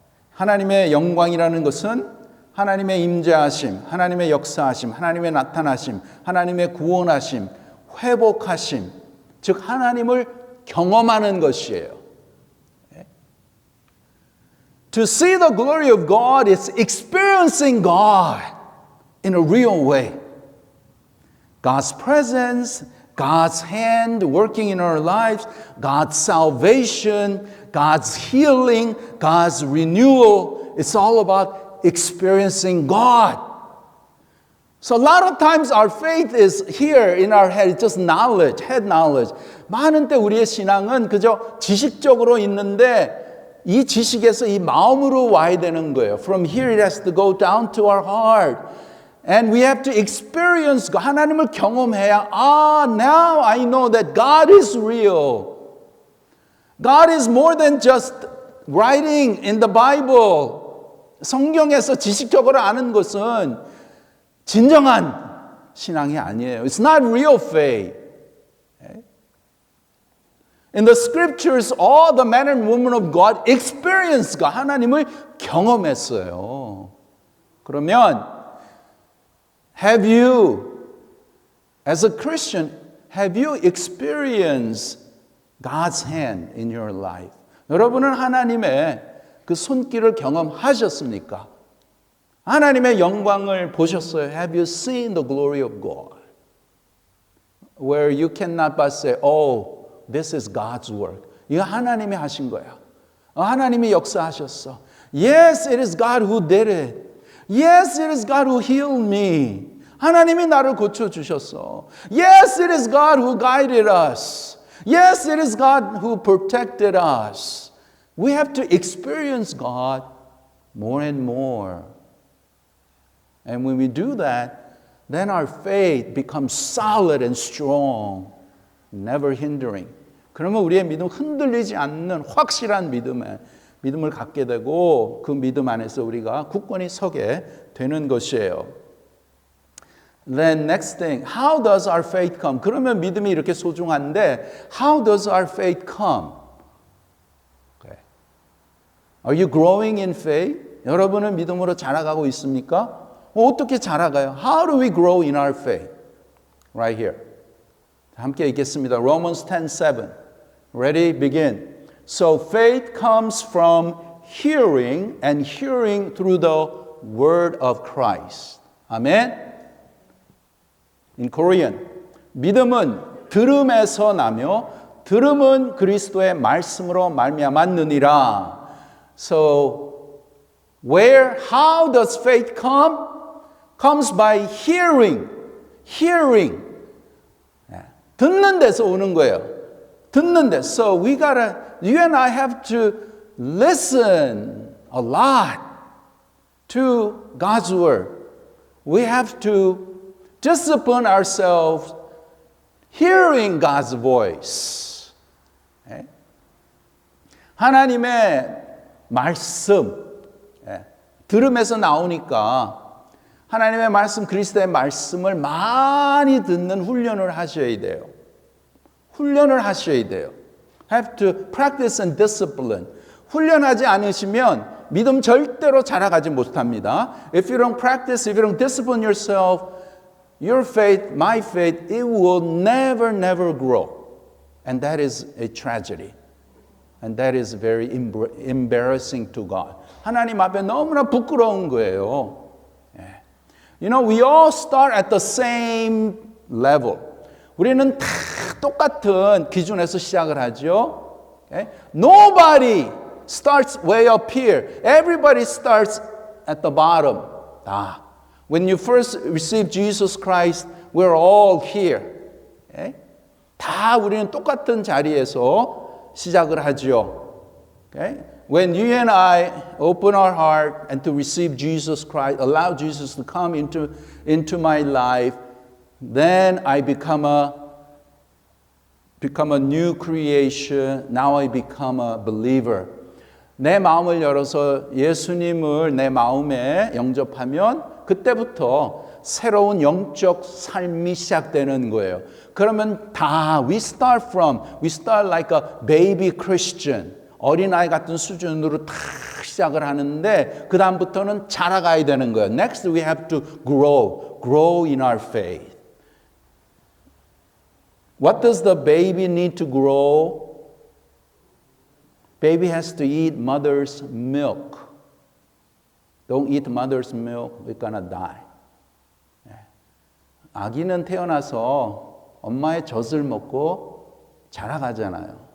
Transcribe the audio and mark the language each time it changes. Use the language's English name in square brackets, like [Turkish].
[Korean] 하나님의 영광이라는 것은 하나님의 임재하심, 하나님의 역사하심, 하나님의 나타나심, 하나님의 구원하심, 회복하심, 즉 하나님을 경험하는 것이에요. [English] To see the glory of God is experiencing God in a real way. God's presence, God's hand working in our lives, God's salvation, God's healing, God's renewal. It's all about experiencing God. So a lot of times our faith is here in our head. It's just knowledge, head knowledge. [Korean] 많은 때 우리의 신앙은 그저 지식적으로 있는데 이 지식에서 이 마음으로 와야 되는 거예요. [English] From here it has to go down to our heart. And we have to experience [Korean] 하나님을 경험해야 [English] now I know that God is real. God is more than just writing in the Bible. [Korean] 성경에서 지식적으로 아는 것은 진정한 신앙이 아니에요. [English] It's not real faith. In the scriptures, all the men and women of God experienced God. [Korean] 하나님을 경험했어요. 그러면 [English] have you, as a Christian, have you experienced God's hand in your life? [Korean] 여러분은 하나님의 그 손길을 경험하셨습니까? 하나님의 영광을 보셨어요? [English] Have you seen the glory of God? Where you cannot but say, oh, this is God's work. [Korean] 이거 하나님이 하신 거야. 하나님이 역사하셨어. [English] Yes, it is God who did it. Yes, it is God who healed me. [Korean] 하나님이 나를 고쳐주셨어. [English] Yes, it is God who guided us. Yes, it is God who protected us. We have to experience God more and more. And when we do that, then our faith becomes solid and strong, never hindering. [Korean] 그러면 우리의 믿음 흔들리지 않는 확실한 믿음을 갖게 되고 그 믿음 안에서 우리가 굳건히 서게 되는 것이에요. [English] Then next thing, how does our faith come? [Korean] 그러면 믿음이 이렇게 소중한데 [English] how does our faith come? Okay. Are you growing in faith? [Korean] 여러분은 믿음으로 자라가고 있습니까? 어떻게 자라가요? [English] How do we grow in our faith? Right here. [Korean] 함께 읽겠습니다. [English] Romans 10:7. Ready? Begin. So faith comes from hearing and hearing through the word of Christ. Amen. In Korean, [Korean] 믿음은 들음에서 나며 들음은 그리스도의 말씀으로 말미암았느니라. [English] So how does faith come? Comes by hearing. Hearing. [Korean] 듣는 데서 오는 거예요. 듣는 데. [English] So you and I have to listen a lot to God's word. We have to discipline ourselves hearing God's voice. [Korean] 하나님의 말씀 들음에서 나오니까 하나님의 말씀, 그리스도의 말씀을 많이 듣는 훈련을 하셔야 돼요. 훈련을 하셔야 돼요. [English] Have to practice and discipline. [Korean] 훈련하지 않으시면 믿음 절대로 자라가지 못합니다. [English] If you don't practice, if you don't discipline yourself, your faith, my faith, it will never, never grow. And that is a tragedy. And that is very embarrassing to God. [Korean] 하나님 앞에 너무나 부끄러운 거예요. [English] You know, we all start at the same level. [Korean] 우리는 다 똑같은 기준에서 시작을 하죠. [English] Nobody starts way up here. Everybody starts at the bottom. When you first receive Jesus Christ, we're all here. [Korean] 다 우리는 똑같은 자리에서 시작을 하죠. [English] When you and I open our heart and to receive Jesus Christ, allow Jesus to come into my life, then I become a new creation. Now I become a believer. [Korean] 내 마음을 열어서 예수님을 내 마음에 영접하면 그때부터 새로운 영적 삶이 시작되는 거예요. 그러면 [English] we start like a baby Christian. [Korean] 어린아이 같은 수준으로 다 시작을 하는데 그 다음부터는 자라가야 되는 거예요. [English] Next we have to grow in our faith. What does the baby need to grow? Baby has to eat mother's milk. Don't eat mother's milk, we're gonna die. [Korean] 아기는 태어나서 엄마의 젖을 먹고 자라가잖아요.